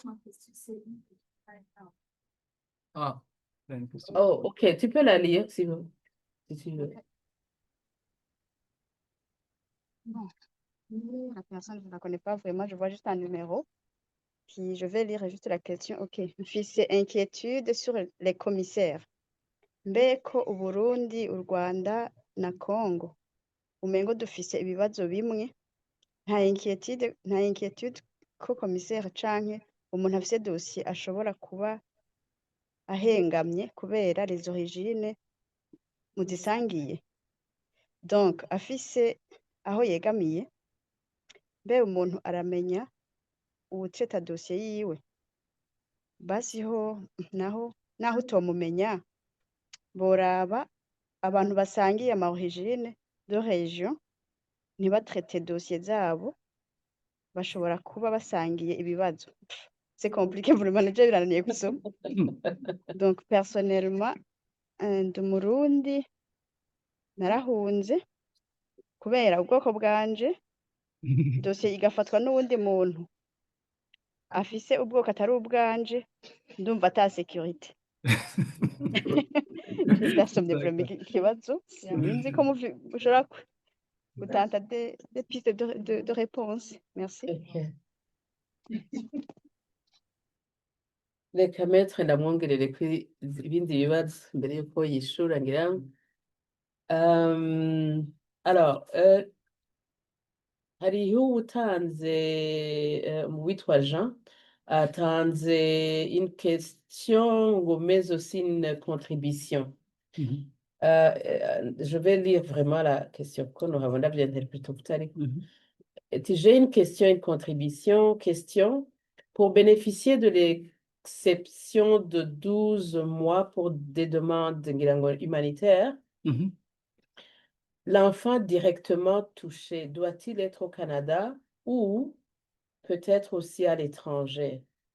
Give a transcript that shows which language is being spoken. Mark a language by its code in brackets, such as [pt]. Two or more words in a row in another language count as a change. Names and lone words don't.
[fr] Ah, il y a une question. Oh, ok, tu peux la lire si tu veux. Bon, la personne, je ne la connais pas vraiment, je vois juste un numéro. Puis je vais lire juste la question. OK. Mfise inquiétude sur les commissaires. [rn] Mbeko Uburundi, u Rwanda na Congo. Umengo dufise ibibazo bimwe. Nta inquiétude ko commissaire canke umuntu afise dossier ashobora kuba ahengamye kubera [fr] les origines [rn] muzisangiye. Donc afise aho yegamiye, mbe umuntu aramenya uwuceta dossier yiwe. Basi ho naho utomumenya boraba abantu basangiye ama [fr] origine de région [rn] ntibatraite dossier zabo bashobora kuba basangiye ibibazo. [fr] C'est compliqué vraiment, [rn] nivyo birananiye gusoma. Donc personnellement ndi Umurundi narahunze kubera ubwoko bwanje dossier igafatwa n'uwundi muntu afise ubwoko atari ubwanje, ndumva ata sécurité. Ndasomye vraiment ikibazo sinzi ko mushobora gutanta [fr] des pistes de réponse. Merci. [rn] Okay. Reka metre ndamwongerere kuri ibindi bibazo mbere yuko yishura ngira ngo. Alors, hariho uwutanze witwa Jean atanze [fr] une question [rn] ngo [fr] mais aussi une contribution. Je vais lire vraiment la question [rn] kuko nohabona vyinterpreta kutariko. [fr] J'ai une question, une contribution. Question. Pour bénéficier de l'exception de 12 mois pour des demandes humanitaires, l'enfant directement touché doit-il être au Canada ou peut-être aussi à l'étranger?